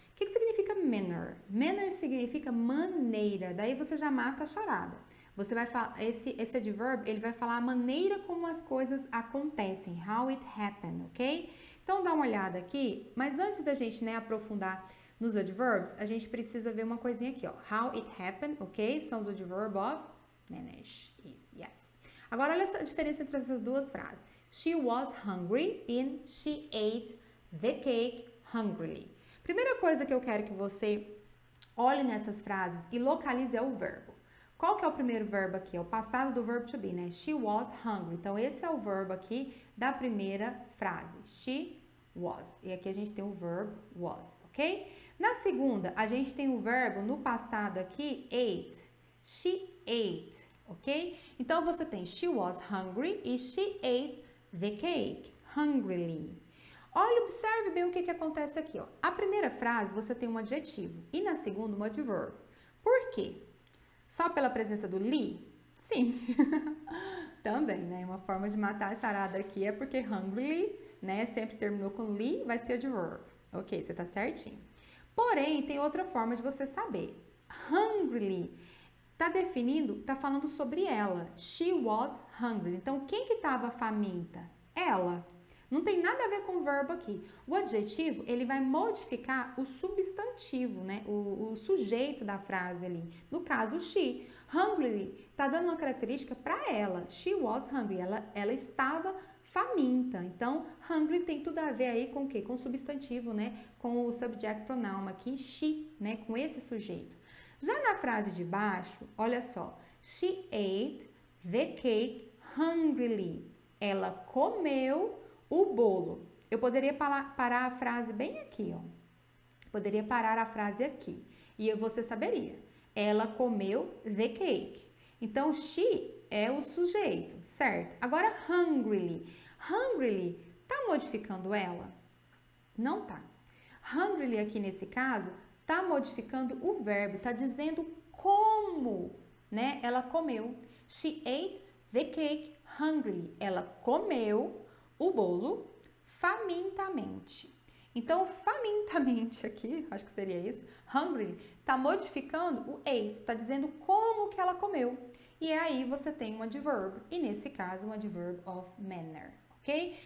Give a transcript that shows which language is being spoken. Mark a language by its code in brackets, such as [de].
[pt] O que significa manner? Manner significa maneira, daí você já mata a charada. Você vai falar, esse adverb, ele vai falar a maneira como as coisas acontecem, [en] how it happened, [pt] ok? Então dá uma olhada aqui, mas antes da gente, né, aprofundar nos adverbs, a gente precisa ver uma coisinha aqui, ó. [en] How it happened, ok? [pt] São os adverbs of manage. Isso, yes. Agora olha a diferença entre essas duas frases. [en] She was hungry and she ate the cake hungrily. [pt] Primeira coisa que eu quero que você olhe nessas frases e localize é o verbo. Qual que é o primeiro verbo aqui? É o passado do verbo to be, né? [en] She was hungry. [pt] Então, esse é o verbo aqui da primeira frase. [en] She was. [pt] E aqui a gente tem o verbo was, ok? Na segunda, a gente tem o verbo no passado aqui, ate. [en] She ate, ok? [pt] Então, você tem [en] she was hungry e she ate the cake hungrily. [pt] Olha, observe bem o que acontece aqui, ó. A primeira frase, você tem um adjetivo. E na segunda, um adverbo. Por quê? Só pela presença do li? Sim. Também, né? Uma forma de matar a charada aqui é porque hungry, né? Sempre terminou com li, vai ser adverb. Ok, você tá certinho. Porém, tem outra forma de você saber. Hungry tá definindo, tá falando sobre ela. [en] She was hungry. [pt] Então, quem que tava faminta? Ela. Não tem nada a ver com o verbo aqui. O adjetivo, ele vai modificar o substantivo, né? O sujeito da frase ali. No caso, she. Hungry tá dando uma característica para ela. [en] She was hungry. [pt] Ela estava faminta. Então, hungry tem tudo a ver aí com o quê? Com o substantivo, né? Com o subject pronoun aqui, she, né? Com esse sujeito. Já na frase de baixo, olha só. [en] She ate the cake hungrily. [pt] Ela comeu o bolo. Eu poderia parar a frase bem aqui, ó. Poderia parar a frase aqui. E você saberia. Ela comeu the cake. Então, she é o sujeito, certo? Agora, hungrily. Hungrily, tá modificando ela? Não tá. Hungrily aqui nesse caso, tá modificando o verbo. Tá dizendo como, né? Ela comeu. [en] She ate the cake hungrily. [pt] Ela comeu o bolo famintamente. Então, famintamente aqui, acho que seria isso, hungry, tá modificando o ate, tá dizendo como que ela comeu. E aí você tem um adverb, e nesse caso um adverb of manner, ok?